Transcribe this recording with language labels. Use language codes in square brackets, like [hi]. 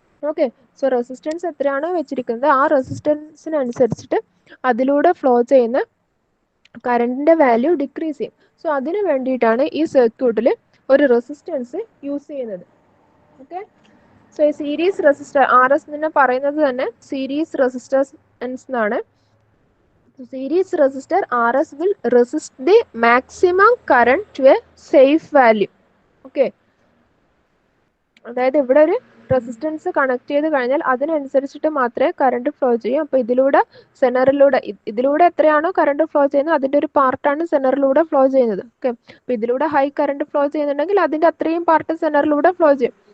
[ml] Okay, so resistance എത്രയാണോ വെച്ചിരിക്കുന്നത് ആ റെസിസ്റ്റൻസിനനുസരിച്ചിട്ട് അതിലൂടെ ഫ്ലോ ചെയ്യുന്ന കറണ്ടിൻ്റെ വാല്യൂ ഡിക്രീസ് ചെയ്യും. സോ അതിന് വേണ്ടിയിട്ടാണ് ഈ സർക്യൂട്ടിൽ ഒരു റെസിസ്റ്റൻസ് യൂസ് ചെയ്യുന്നത്. ഓക്കെ, സോ ഈ സീരീസ് റെസിസ്റ്റർ RS എന്ന് പറയുന്നത് തന്നെ സീരീസ് റെസിസ്റ്റൻസ് എന്നാണ്. [en] Series resistor RS will resist the maximum current to a safe value. [ml] Okay, അതായത് ഇവിടെ ഒരു റെസിസ്റ്റൻസ് കണക്ട് ചെയ്ത് കഴിഞ്ഞാൽ അതിനനുസരിച്ചിട്ട് മാത്രമേ കറണ്ട് ഫ്ലോ ചെയ്യൂ. അപ്പോൾ ഇതിലൂടെ സെനറിലൂടെ ഇതിലൂടെ എത്രയാണോ കറണ്ട് ഫ്ലോ ചെയ്യുന്നത് അതിൻ്റെ ഒരു പാർട്ടാണ് സെനറിലൂടെ ഫ്ലോ ചെയ്യുന്നത്. ഓക്കെ, അപ്പോൾ ഇതിലൂടെ ഹൈ കറണ്ട് ഫ്ലോ ചെയ്യുന്നുണ്ടെങ്കിൽ അതിൻ്റെ അത്രയും പാർട്ട് സെനറിലൂടെ ഫ്ലോ ചെയ്യും.